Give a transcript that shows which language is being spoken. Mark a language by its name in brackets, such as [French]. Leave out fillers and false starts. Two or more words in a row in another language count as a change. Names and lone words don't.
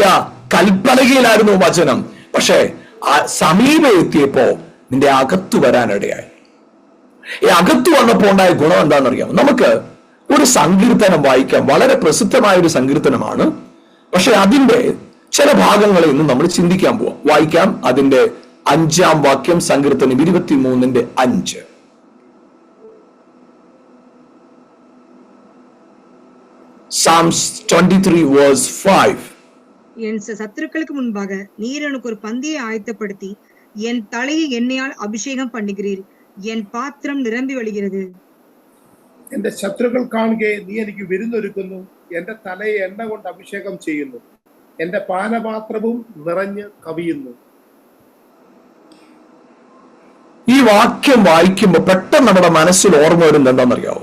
[Malayalam] കൽപ്പലകയിലായിരുന്നു വചനം, പക്ഷെ ആ സമീപം എത്തിയപ്പോ നിന്റെ അകത്തു വരാനിടയായി. ഈ അകത്തു വന്നപ്പോ ഉണ്ടായ ഗുണം എന്താണെന്നറിയാം? നമുക്ക് ഒരു സങ്കീർത്തനം വായിക്കാം, വളരെ പ്രസിദ്ധമായ ഒരു സങ്കീർത്തനമാണ്, പക്ഷെ അതിന്റെ ചില ഭാഗങ്ങളിൽ നിന്ന് നമ്മൾ ചിന്തിക്കാൻ പോവാം. വായിക്കാം, അതിന്റെ 5-ാം വാക്യം, സങ്കീർത്തനം 23:5. [English] Psalms 23 verse 5. [Tamil] என் சத்துருக்களுக்கு முன்பாக நீர் எனக்கு ஒரு பந்தியை ஆயத்தப்படுத்தி என் தலையை எண்ணெயால் அபிஷேகம் பண்ணுகிறீர், என் பாத்திரம் நிரம்பி வழிகிறது. [Malayalam] എന്റെ ശത്രുക്കൾ കാണുകെ നീ എനിക്ക് വിരുന്നൊരുക്കുന്നു, എന്റെ തലയെ എണ്ണ കൊണ്ട് അഭിഷേകം ചെയ്യുന്നു, എന്റെ പാനപാത്രവും നിറഞ്ഞ് കവിയുന്നു. ഈ വാക്യം വായിക്കുമ്പോൾ പെട്ടെന്ന് നമ്മുടെ മനസ്സിൽ ഓർമ്മ വരുന്നത് എന്താണെന്നറിയാവോ?